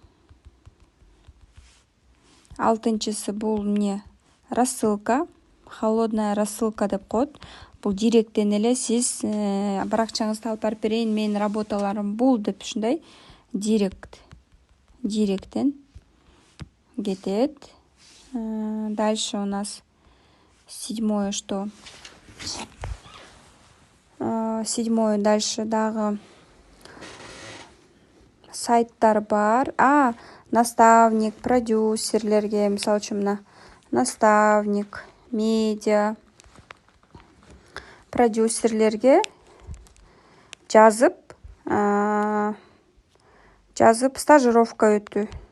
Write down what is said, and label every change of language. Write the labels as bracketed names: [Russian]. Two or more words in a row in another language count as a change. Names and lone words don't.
[Kyrgyz] Алтынчысы бул [Russian] рассылка, холодная рассылка [Kyrgyz] деп коет. Бул директтен эле сиз баракчаңызды алып барып берейин, менин работаларым бул деп ушундай директтен кетет. [Russian] Дальше у нас седьмое что? [Kyrgyz] Дальше дагы сайттар бар. Наставник, продюсерлерге, мисалы үчүн мына наставник, медиа продюсерлерге жазып стажировка өтүү.